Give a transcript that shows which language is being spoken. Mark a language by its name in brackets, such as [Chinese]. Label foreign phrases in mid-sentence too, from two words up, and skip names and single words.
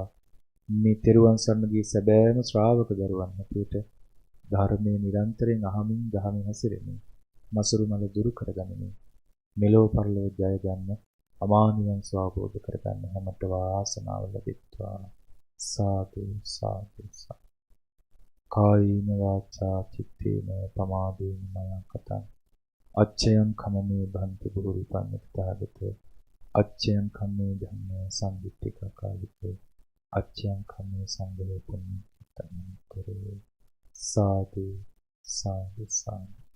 [Sinhala] මේ තෙරුවන් සරණ ගිය සැබෑම ශ්‍රාවක දරුවන් හැටියට ධර්මයේ නිරන්තරයෙන් අහමින් දහමින් හැසිරෙමින් මසුරු මල දුරු කරගනිමින් මෙලෝ පරලෝ ජය ගන්න අමා නිවන් ස්වාබෝධ කරගන්න හැමත වාසනාව ලැබෙත්වා. සාදු සාදු සාදු. [Pali] කායින වාචා චිත්තේන පමාදේන මයං කතං අච්චයං කමමේ භන්ති බුහුරි පඤ්ඤතාගත අච්චයං කම්මේ ධම්මේ සම්දිත්තික කාලිකේ අච්චයං කම්මේ සංඝේ පුඤ්ඤතං කරේ. [Sinhala] සාදු සාදු සාදු.